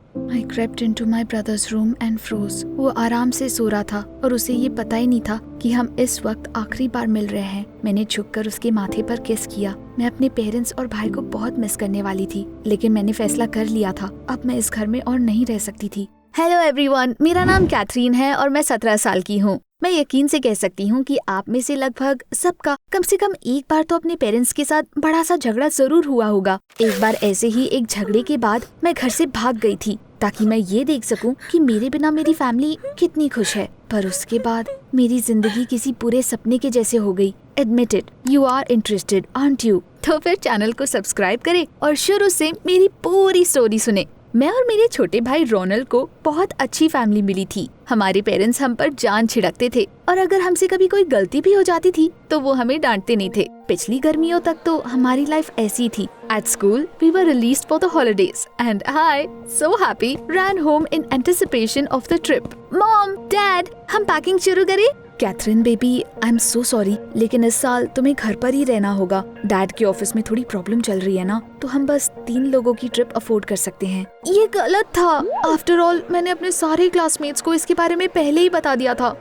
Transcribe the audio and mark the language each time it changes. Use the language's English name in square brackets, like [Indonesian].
[English] I crept into my brother's room and froze. [Hindi] वो आराम से सो रहा था और उसे ये पता ही नहीं था कि हम इस वक्त आखिरी बार मिल रहे हैं। मैंने झुककर उसके माथे पर किस किया। मैं अपने पेरेंट्स और भाई को बहुत मिस करने वाली थी, लेकिन मैंने फैसला कर लिया था, अब मैं इस घर में और नहीं रह सकती थी। [English] hello everyone, [Hindi] मेरा नाम कैथरीन है और मैं 17 साल की हूँ। मैं यकीन से कह सकती हूँ कि आप में से लगभग सबका कम से कम एक बार तो अपने पेरेंट्स के साथ बड़ा सा झगड़ा जरूर हुआ होगा। एक बार ऐसे ही एक झगड़े के बाद मैं घर से भाग गई थी ताकि मैं ये देख सकूं कि मेरे बिना मेरी फैमिली कितनी खुश है। पर उसके बाद मेरी जिंदगी किसी पूरे सपने के जैसे हो गई। [English] Admit it, you are interested, aren't you? [Hindi] तो फिर चैनल को सब्सक्राइब करें और शुरू से मेरी पूरी स्टोरी सुने। मैं और मेरे छोटे भाई रोनल्ड को बहुत अच्छी फैमिली मिली थी। हमारे पेरेंट्स हम पर जान छिड़कते थे और अगर हमसे कभी कोई गलती भी हो जाती थी तो वो हमें डांटते नहीं थे। पिछली गर्मियों तक तो हमारी लाइफ ऐसी थी। [English] At school, we were released for the holidays and I, so happy, ran home in anticipation of the trip. [Hindi] Mom, Dad, हम पैकिंग शुरू करें? Catherine baby, [English] I am so sorry, [Hindi] लेकिन इस साल तुम्हें घर पर ही रहना होगा। डैड के ऑफिस में थोड़ी प्रॉब्लम चल रही है ना, तो हम बस 3 लोगों की ट्रिप अफोर्ड कर सकते हैं। ये गलत था। आफ्टर ऑल मैंने अपने सारे क्लासमेट्स को इसके बारे में पहले ही बता दिया था।